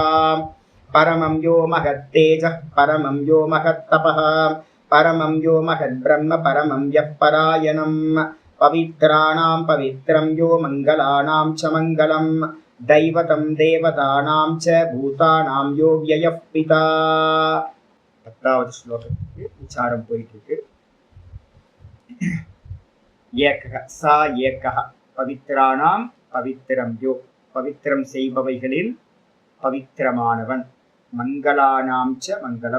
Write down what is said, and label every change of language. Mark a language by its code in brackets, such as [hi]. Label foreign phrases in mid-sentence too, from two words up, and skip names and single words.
[sa] परमं यो महत्तेजः परमं यो महत्तपः परमं यो महद्ब्रह्म परमं यः परायणं पवित्राणां पवित्रं यो मङ्गलानां च मङ्गलं दैवतं देवतानां च भूतानां यो व्ययः पिता। [ta] 10வது ஸ்லோகத்துக்கு விசாரம் போயிட்டு இருக்கு. [sa] एकः सा एकः पवित्राणाम् पवित्रम् यो [ta] பவித்திரம் செய்பவைகளில் பவித்திரமானவன் [sa] मङ्गलानाम् च मङ्गलम्